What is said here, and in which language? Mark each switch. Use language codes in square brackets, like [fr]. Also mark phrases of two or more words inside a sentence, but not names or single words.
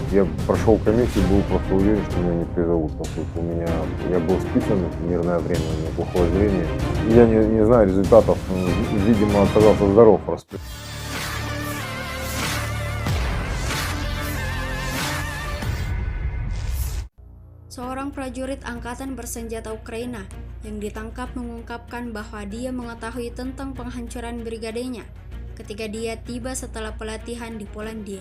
[ru] Я прошел комиссию, был просто уверен, что меня не призовут, поскольку я был списан в мирное время, у меня плохое зрение. Я не знаю результатов, видимо, оказался здоров. [id] Seorang prajurit angkatan bersenjata Ukraina yang ditangkap mengungkapkan bahwa dia mengetahui tentang penghancuran brigadenya ketika dia tiba setelah pelatihan di Polandia.